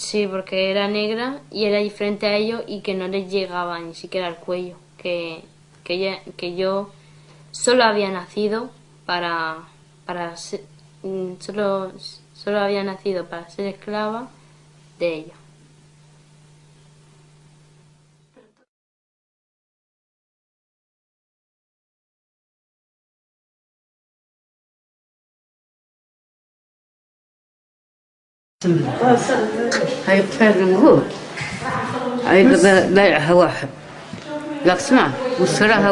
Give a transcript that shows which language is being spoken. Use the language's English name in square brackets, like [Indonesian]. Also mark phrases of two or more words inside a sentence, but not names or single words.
[Spanish] Sí, porque era negra y era diferente a ellos y que no les llegaba ni siquiera al cuello. Que yo solo había nacido para ser, solo había nacido para ser esclava de ellos. [Arabic] هاي كفاية المهور هاي بايعها واحد لك اسمع واشتراها